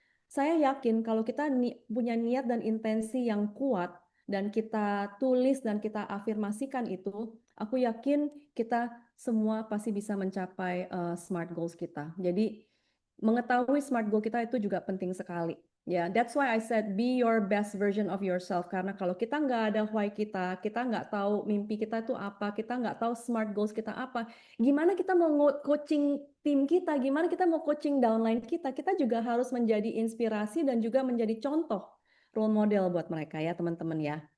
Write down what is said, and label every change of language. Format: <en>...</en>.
<id>Saya yakin kalau kita punya niat dan intensi yang kuat dan kita tulis dan kita afirmasikan itu, aku yakin kita semua pasti bisa mencapai SMART goals kita. Jadi mengetahui SMART goal kita itu juga penting sekali.</id> <en>Ya, that's why I said be your best version of yourself.</en> <id>Karena kalau kita nggak ada why kita nggak tahu mimpi kita itu apa, kita nggak tahu SMART goals kita apa, gimana kita mau coaching tim kita, gimana kita mau coaching downline kita juga harus menjadi inspirasi dan juga menjadi contoh role model buat mereka ya teman-teman ya.</id>